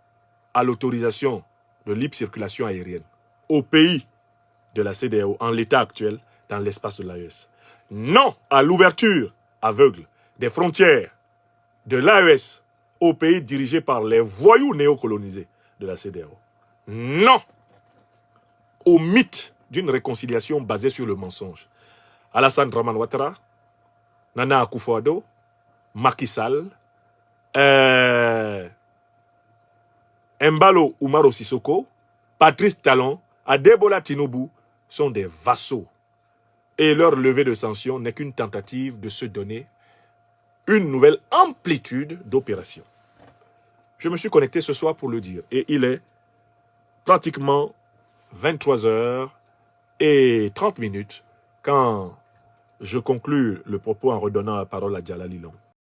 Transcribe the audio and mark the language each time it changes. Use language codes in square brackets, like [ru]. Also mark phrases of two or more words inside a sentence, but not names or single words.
[fr] Non à l'autorisation de libre circulation aérienne au pays de la CEDEAO en l'état actuel dans l'espace de l'AES. Non à l'ouverture aveugle des frontières de l'AES au pays dirigé par les voyous néocolonisés de la CEDEAO. Non au mythe d'une réconciliation basée sur le mensonge. Alassane Draman Ouattara, Nana Akufo-Addo, Macky Sall, Embalo Umaro Sissoko, Patrice Talon, Adebola Tinubu sont des vassaux. Et leur levée de sanctions n'est qu'une tentative de se donner une nouvelle amplitude d'opération. Je me suis connecté ce soir pour le dire. Et il est pratiquement 23h30 quand je conclus le propos en redonnant la parole à Djalali Long.